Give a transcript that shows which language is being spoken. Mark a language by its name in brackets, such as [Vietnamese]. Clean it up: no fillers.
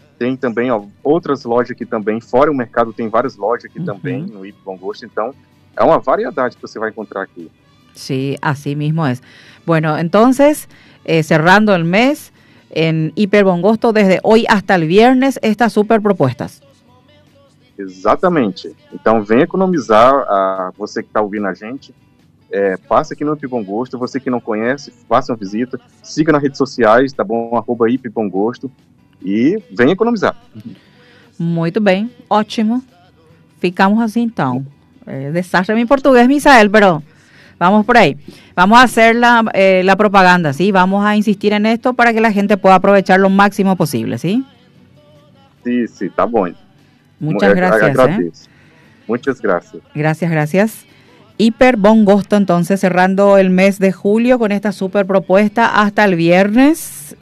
[Spanish] Tem también, ó, otras lojas aquí también, fora el mercado, tem varias lojas aquí también en Hiper Bon Gusto. Entonces, es una variedad que você va a encontrar aquí. Sí, así mismo es. Bueno, entonces, cerrando el mes en Hiper Bon Gusto, desde hoy hasta el viernes, estas super propuestas. Exactamente, entonces, [Portuguese] ven economizar a você que está ouvindo a gente. Passa aqui no Hiper Bon Gusto. Você que não conhece, faça uma visita. Siga nas redes sociais, tá bom? Arroba Hiper Bon Gusto. E venha economizar. Muito bem, ótimo. Ficamos assim então. [Spanish] Desastre [Portuguese] em português, [Spanish] Misael, pero vamos por aí. Vamos a hacer la propaganda, ¿sí? Vamos a insistir en esto para que la gente pueda aprovechar lo máximo posible, ¿sí? Sí, sí, [Portuguese] tá bom. [Spanish] Muchas gracias. Muchas gracias. Gracias, gracias. Hiper Bon Gusto, entonces, cerrando el mes de julio con esta super propuesta hasta el viernes.